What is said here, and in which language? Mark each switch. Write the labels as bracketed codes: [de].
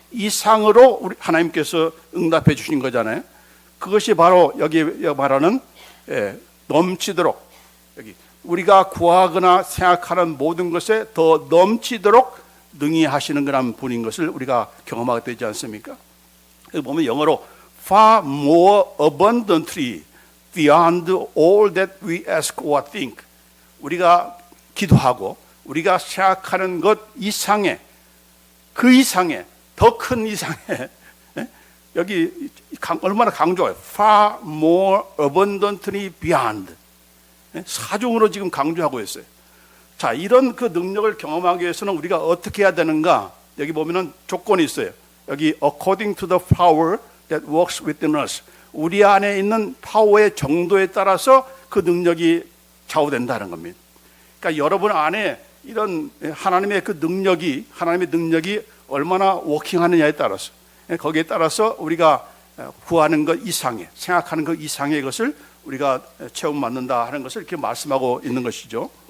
[ko] 이상으로 우리 하나님께서 응답해 주신 거잖아요. 그것이 바로 여기 말하는 넘치도록, 여기 우리가 구하거나 생각하는 모든 것에 더 넘치도록 능히 하시는 그런 분인 것을 우리가 경험하게 되지 않습니까? 여기 보면 영어로 [en] far more abundantly beyond all that we ask or think. [ko] 우리가 기도하고 우리가 생각하는 것 이상의, 그 이상의, 더 큰 이상의, 여기 얼마나 강조해요. [en] far more abundantly beyond. [ko] 사중으로 지금 강조하고 있어요. 자, 이런 그 능력을 경험하기 위해서는 우리가 어떻게 해야 되는가? 여기 보면은 조건이 있어요. [en] 여기 according to the power that works within us. [ko] 우리 안에 있는 파워의 정도에 따라서 그 능력이 좌우된다는 겁니다. 그러니까 여러분 안에 이런 하나님의 그 능력이, 하나님의 능력이 얼마나 워킹하느냐에 따라서, 거기에 따라서 우리가 구하는 것 이상의, 생각하는 것 이상의 것을 우리가 체험받는다 하는 것을 이렇게 말씀하고 있는 것이죠.